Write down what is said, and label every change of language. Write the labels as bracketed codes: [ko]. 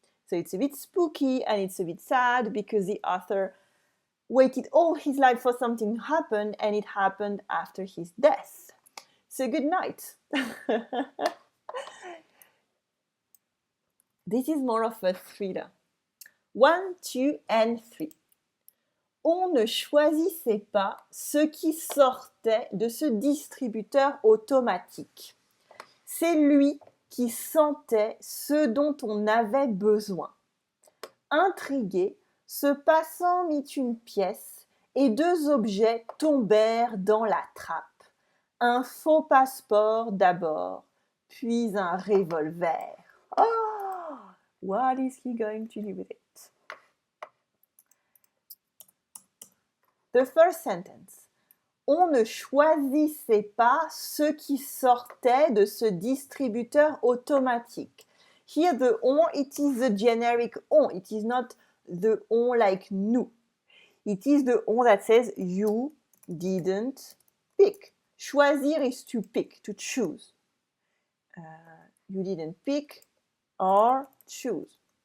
[en] So it's a bit spooky and it's a bit sad because the author waited all his life for something to happen and it happened after his death. So good night. This is more of a thriller. 1, 2, and 3. [fr] On ne choisissait pas ce qui sortait de ce distributeur automatique. C'est lui qui sentait ce dont on avait besoin. Intrigué, ce passant mit une pièce et 2 objets tombèrent dans la trappe. Un faux passeport d'abord, puis un revolver. [en] Oh, what is he going to do with it? The first sentence. [fr] On ne choisissait pas ce qui sortait de ce distributeur automatique. [en] Here the on, it is the generic on. It is not the on like nous. It is the on that says you didn't pick. Choisir is to pick, to choose. You didn't pick or choose.